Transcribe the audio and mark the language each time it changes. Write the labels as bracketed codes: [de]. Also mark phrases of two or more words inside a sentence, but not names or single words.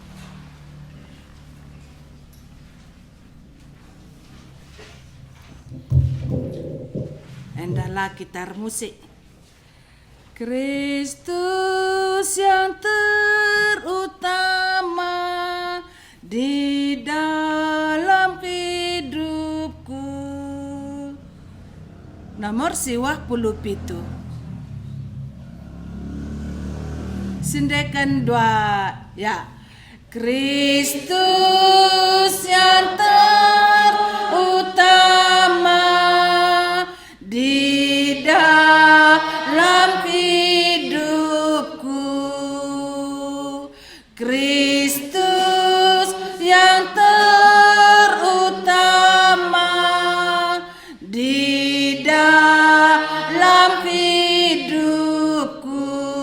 [btx] Endalah gitar musik. [id] Kristus yang terutama di dalam hidupku. [btx] Nomor siwah puluh pitu. Sindekan dua ya. [id] Kristus yang terutama di dalam hidupku. Kristus yang terutama di dalam hidupku.